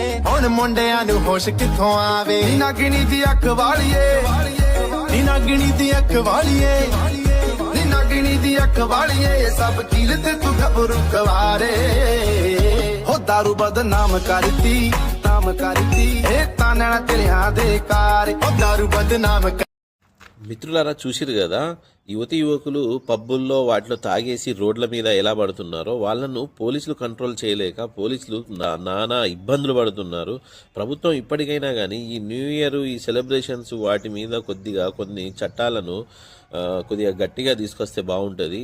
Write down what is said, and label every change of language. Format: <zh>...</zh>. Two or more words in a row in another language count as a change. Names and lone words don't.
<pa>ਹੁਣ ਮੁੰਡਿਆਂ ਨੂੰ ਹੋਸ਼ ਕਿੱਥੋਂ ਆਵੇ ਨੀ ਨਾਗਣੀ ਦੀ ਅੱਖ ਵਾਲੀਏ ਨੀ ਨਾਗਣੀ ਦੀ ਅੱਖ ਵਾਲੀਏ ਨੀ ਨਾਗਣੀ ਦੀ ਅੱਖ ਵਾਲੀਏ ਸਭ ਕੀਲ ਤੇ ਤੂੰ ਘਬਰੂ ਕਵਾਰੇ ਹੋ ਦਾਰੂ ਬਦਨਾਮ ਕਰਤੀ ਇਹ ਤਾਨਣਾ ਤੇਰਿਆਂ ਦੇ ਕਾਰ ਹੋ ਦਾਰੂ ਬਦਨਾਮ.</pa> <te>మిత్రులారా, చూసిరు కదా, యువతి యువకులు పబ్బుల్లో వాటిలో తాగేసి రోడ్ల మీద ఎలా పడుతున్నారో వాళ్ళను పోలీసులు కంట్రోల్ చేయలేక పోలీసులు నానా ఇబ్బందులు పడుతున్నారు. ప్రభుత్వం ఇప్పటికైనా కానీ ఈ</te> <en>New Year</en> <te>ఈ సెలబ్రేషన్స్ వాటి మీద కొన్ని చట్టాలను కొద్దిగా గట్టిగా తీసుకొస్తే బాగుంటుంది.</te>